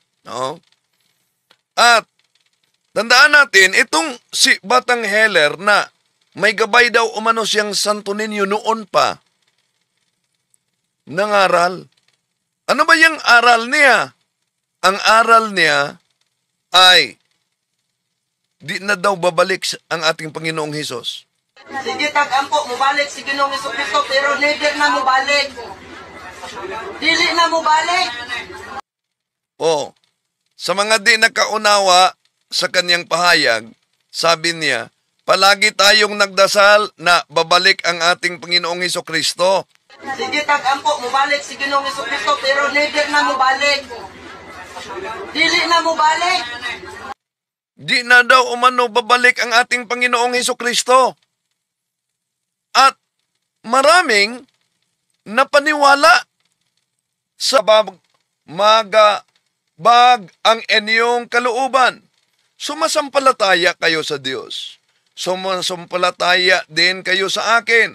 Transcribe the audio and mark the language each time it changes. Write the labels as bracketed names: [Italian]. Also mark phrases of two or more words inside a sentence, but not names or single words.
[Filipino] At tandaan natin, itong si batang healer na may gabay daw umano siyang Santo Niño noon pa, nangaral. Ano ba yung aral niya? Ang aral niya ay di na daw babalik ang ating Panginoong Hesus. Sige, [Cebuano] tag-ampo, mubalik si Ginoong Jesucristo, pero never na mubalik. Dili na mubalik. [Filipino] Sa mga di nakaunawa sa kanyang pahayag, sabi niya, palagi tayong nagdasal na babalik ang ating Panginoong Jesucristo. Sige, [Cebuano] tag-ampo, mubalik si Ginoong Jesucristo, pero never na mubalik. Dili na mubalik. [Filipino] Di na daw umano babalik ang ating Panginoong Jesucristo. At maraming napaniwala sa bag ang inyong kalooban. Sumasampalataya kayo sa Diyos. Sumasampalataya din kayo sa akin.